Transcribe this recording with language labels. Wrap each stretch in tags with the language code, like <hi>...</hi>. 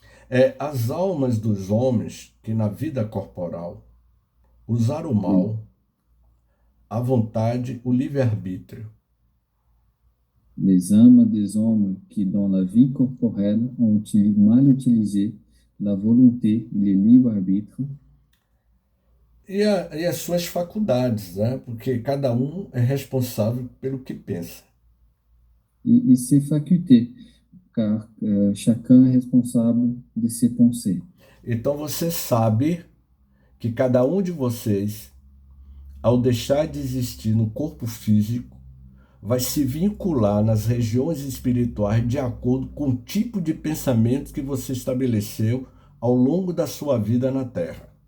<pt>As almas dos homens que na vida corporal usaram o mal, a vontade, o livre-arbítrio.</pt> <fr>Les âmes des hommes qui, dans la vie corporelle, ont mal utilisé la volonté e le livre-arbitre.</fr> <pt>E as suas faculdades, né? Porque cada um é responsável pelo que pensa.</pt> <fr>E ses facultés, car chacun est responsable de ses pensées.</fr> <pt>Então você sabe que cada um de vocês, ao deixar de existir no corpo físico, vai se vincular nas regiões espirituais de acordo com o tipo de pensamento que você estabeleceu ao longo da sua vida na Terra.</pt>